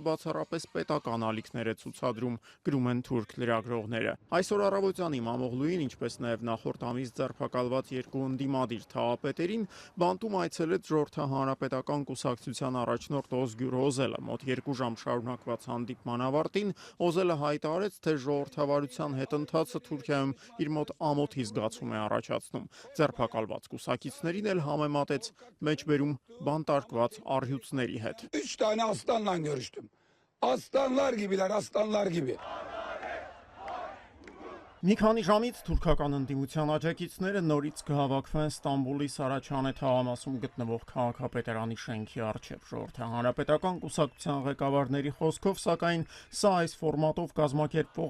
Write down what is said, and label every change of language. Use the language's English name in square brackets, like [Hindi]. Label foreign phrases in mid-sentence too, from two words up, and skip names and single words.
[Armenian] բացառապես պետական ալիքներ է ցուցադրում, գրում են թուրք լրագրողները։ Այսօր առավոտյան Իմամօղլուին, ինչպես նաև նախորդ ամիս ձերբակալ երկու ընդդիմադիր թաղապետերին բանտում այցելեց ժողովրդի հանրապետական կուսակցության առաջնորդ Օզգյուր Օզելը։ Մոտ 2 ժամ շարունակված հանդիպման ավարտին Օզելը հայտարարեց, թե ժողովրդավարության հետընթացը Թուրքիայում իր մոտ ամոթի զգացում է առաջացնում։ Ձերբակալված կուսակիցներին էլ համեմատեց մեջբերում բանտարկված առյուծների հետ։ [Turkish] 3 tane aslanla görüştüm. Aslanlar gibiler, aslanlar gibi. [Armenian] Մի քանի ժամից թուրքական ընդդիմության աջակիցները նորից կհավաքվեն Ստամբուլի Սարաչանե թաղամասում գտնվող քաղաքապետարանի շենքի առջև։ Ժողովրդի հանրապետական կուսակցության ղեկավարների խոսքով, սակայն սա այս ֆորմատով կազմակերպվող